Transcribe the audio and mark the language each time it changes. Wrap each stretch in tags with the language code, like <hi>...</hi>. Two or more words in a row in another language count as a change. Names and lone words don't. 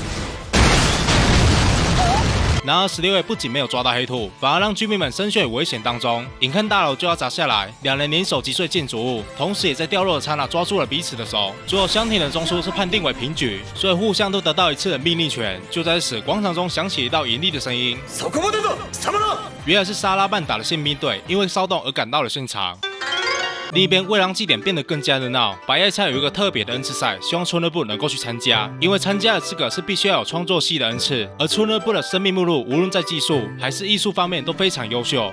<zh>然而16叶不仅没有抓到黑兔，反而让居民们身陷危险当中。眼看大楼就要砸下来，两人联手击碎建筑物，同时也在掉落的刹那抓住了彼此的手。最后香亭的中枢是判定为平局，所以互相都得到一次的命令权。就在此，广场中响起一道严厉的声音：</zh> <ja>そこまでだ、貴様だ！</ja> <zh>原来是萨拉曼达的宪兵队因为骚动而赶到了现场。另一边，为让祭典变得更加热闹，白夜叉有一个特别的恩赐赛，希望春日部能够去参加。因为参加的资格是必须要有创作系的恩赐，而春日部的生命目录无论在技术还是艺术方面都非常优秀。</zh>